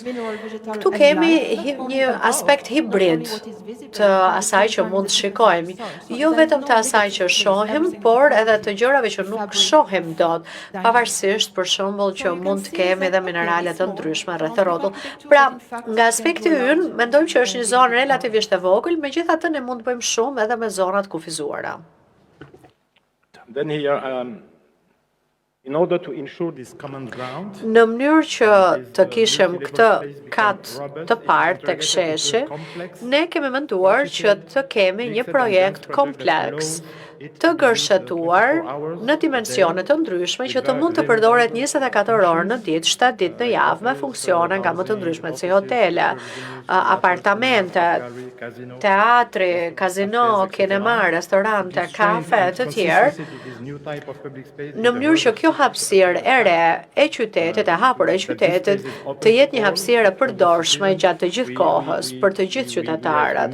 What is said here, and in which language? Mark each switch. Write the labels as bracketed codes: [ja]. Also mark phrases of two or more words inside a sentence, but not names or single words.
[sq] Këtu kemi një aspekt hibrid të asaj që mund të shikojmë, jo vetëm të asaj që shohim, por edhe të gjërave që nuk shohim dot, pavarësisht për shembull që mund të kemi edhe minerale të ndryshme rreth rrotull. Pra, nga aspekti ynë, mendojmë që është një zonë relativisht e vogël, megjithatë ne mund të bëjmë shumë edhe me zonat kufizuara. [en] Then here, in order to ensure this common ground, [sq] në mënyrë që të kishim këtë kat të parë tek sheshi, ne kemi menduar që të kemi një projekt kompleks të gërshetuar në dimensione të ndryshme që të mund të përdoret 24 orë në ditë, 7 ditë në javë me funksione nga më të ndryshme si hotele, apartamente, teatri, kazino, kinema, restorante, kafe të tjerë, në mënyrë që kjo hapësirë e re e qytetit, e hapur e qytetit, të jetë një hapësirë e përdorshme gjatë të gjithë kohës për të gjithë qytetarët.